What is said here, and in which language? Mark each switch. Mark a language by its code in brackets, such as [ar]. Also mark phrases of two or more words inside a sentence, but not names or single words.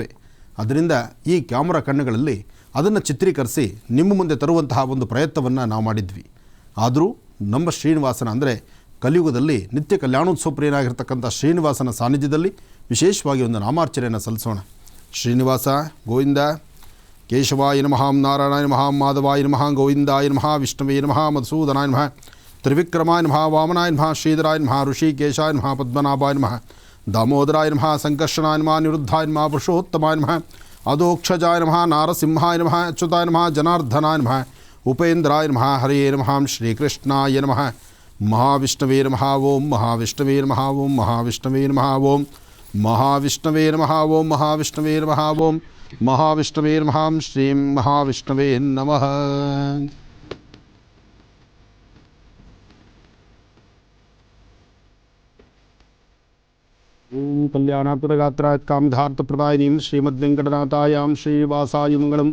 [kn] ಅದರಿಂದ ಈ ಕ್ಯಾಮ್ರಾ ಕಣ್ಣುಗಳಲ್ಲಿ ಅದನ್ನು ಚಿತ್ರೀಕರಿಸಿ ನಿಮ್ಮ ಮುಂದೆ ತರುವಂತಹ ಒಂದು ಪ್ರಯತ್ನವನ್ನು ನಾವು ಮಾಡಿದ್ವಿ. ಆದರೂ ನಮ್ಮ ಶ್ರೀನಿವಾಸನ ಅಂದರೆ ಕಲಿಯುಗದಲ್ಲಿ ನಿತ್ಯ ಕಲ್ಯಾಣೋತ್ಸವ ಪ್ರಿಯನಾಗಿರ್ತಕ್ಕಂಥ ಶ್ರೀನಿವಾಸನ ಸಾನ್ನಿಧ್ಯದಲ್ಲಿ ವಿಶೇಷವಾಗಿ ಒಂದು ನಾಮಾರ್ಚನೆಯನ್ನು ಸಲ್ಲಿಸೋಣ. ಶ್ರೀನಿವಾಸ ಗೋವಿಂದ. [sa] ಕೇಶವಾಯ ನಮಃ, ನಾರಾಯಣಾಯ ನಮಃ, ಮಾಧವಾಯ ನಮಃ, ಗೋವಿಂದಾಯ ನಮಃ, ವಿಷ್ಣುವೇ ನಮಃ, ಮಧುಸೂದನಾಯ ನಮಃ, ತ್ರಿವಿಕ್ರಮಾಯ ನಮಃ, ವಾಮನಾಯ ನಮಃ, ಶ್ರೀಧರಾಯ ನಮಃ, ಋಷಿಕೇಶಾಯ ನಮಃ, ಪದ್ಮನಾಭಾಯ ನಮಃ, ದಾಮೋದರಾಯ ನಮಃ, ಸಂಕರ್ಷಣಾಯ ನಮಃ, ನಿರುದ್ಧಾಯ ನಮಃ, ಪುರುಷೋತ್ತಮಾಯ ನಮಃ, ಅಧೋಕ್ಷಜಾಯ ನಮಃ, ನಾರಸಿಂಹಾಯ ನಮಃ, ಅಚ್ಯುತಾಯ ನಮಃ, ಜನಾರ್ದನಾಯ ನಮಃ, ಉಪೇಂದ್ರಾಯ ನಮಃ, ಹರೇ ನಮಃ, ಶ್ರೀಕೃಷ್ಣಾಯ ನಮಃ, ಮಹಾವಿಷ್ಣವೇ ನಮಃ ಓಂ, ಮಹಾವಿಷ್ಣವೇ ನಮಃ ಓಂ, ಮಹಾವಿಷ್ಣವೇ ನಮಃ ಓಂ, ಮಹಾವಿಷ್ಣವೇ ನಮಃ ಓಂ, ಮಹಾವಿಷ್ಣವೇ ನಮಃ ಓಂ, ಮಹಾವಿಷ್ಣವೇ ನಮಃ, ಶ್ರೀಂ ಮಹಾವಿಷ್ಣವೇ ನಮಃ. ಓಂ ಕಲ್ಯಾಣಾತ್ಮಗಾತ್ರಾಯ ಕಾಮಧಾರ್ಥಪ್ರದಾಯಿನೀಂ ಶ್ರೀಮದ್ವೆಂಕಟನಾಥಾಯಾಂ ಶ್ರೀನಿವಾಸಾಯ ಮಂಗಳಂ.